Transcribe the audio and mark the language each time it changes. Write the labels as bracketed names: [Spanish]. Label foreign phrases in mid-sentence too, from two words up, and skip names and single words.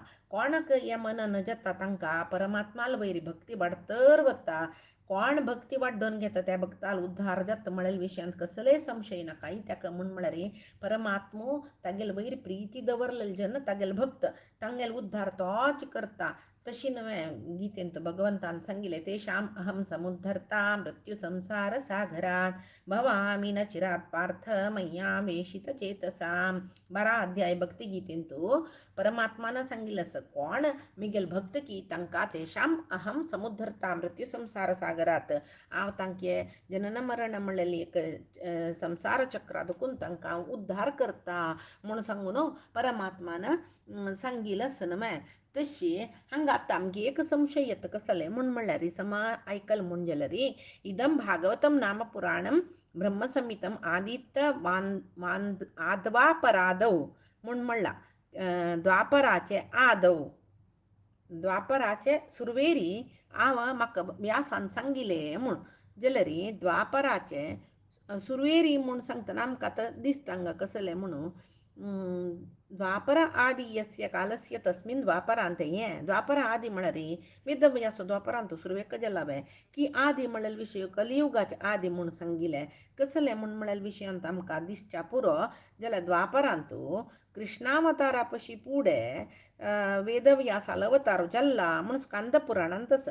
[Konkani] कोणाक हे मनन जाता तांकां परमात्माल वयरी भक्ती वाडतर वता. कोण भक्ती वाडोवन घेता त्या भक्ताल उद्धार जाता म्हळ्यार विशयांत कसलेय संशय नाका. त्याका म्हण म्हळ्यार परमात्मो तागेल वयर प्रिती दवरलेले जन तागेल भक्त तांगेल उद्धार तोच करता. तशी न्हय गीतेंत भगवंतान सांगिल्लें [Sanskrit] तेषाम अहम समुद्धरता मृत्यू संसार सागरात भवामी न चिरात पार्थ मय्या वेशित चेतसाम. [Konkani] 12 अध्याय भक्ती गीतेंतू परमात्मान सांगिल्लें असं कोण मिगेल भक्त की तांकां [Sanskrit] तेषाम अहम समुद्धरता मृत्यू संसार सागरात [Konkani] हांव तांचे जनन मरण म्हणलेली एक संसार चक्रा दुखून तांकां उद्धार करता म्हूण सांगून परमात्मान सांगिल्लें आसा न्हय. तशी हांगा आतां आमगे एक संशय येता कसले म्हूण म्हणल्यार समा आयकल म्हूण जाल्यार [Sanskrit] इदम भागवतम नाम पुराणम ब्रह्मसंहितम आदित्य आद्वापरादव [Konkani] म्हूण म्हणला. द्वापराचे आदव द्वापराचे सुरवेरी हांव म्हाका व्यासान सांगिल्लें म्हूण जाल्यार द्वापराचे सुरवेरी म्हूण सांगतना आमकां आतां दिसता हांगा कसलें म्हणून [Sanskrit] द्वापर आदि यस्य कालस्य तस्मिन् [Konkani] द्वापरांत हें द्वापर आदि म्हळ्यार वेदव्यास द्वापरांत सुरवेक जालावे की आदि म्हळ्यार विशय कलियुगाचे आदि म्हूण सांगिल्लें. कसलें म्हूण म्हळ्यार विशयांत आमकां दिसच्या पुरो जाल्यार द्वापरांतू कृष्णावतारा पशी फुडें वेदव्यासाल अवतार जाल्ला म्हूण स्कंद पुराणांत आसा.